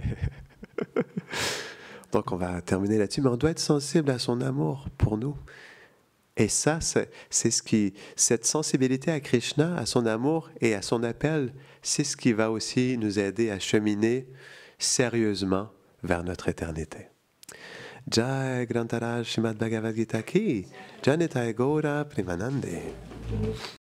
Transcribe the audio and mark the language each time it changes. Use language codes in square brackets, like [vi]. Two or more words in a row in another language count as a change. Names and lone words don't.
[fr] Donc on va terminer là-dessus, mais on doit être sensible à son amour pour nous. Et ça, c'est ce qui, cette sensibilité à Krishna, à son amour et à son appel, c'est ce qui va aussi nous aider à cheminer sérieusement vers notre éternité. [hi] जय ग्रन्थराज श्रीमद् भगवद् गीता की, जय निताई गौर प्रेमानन्दे.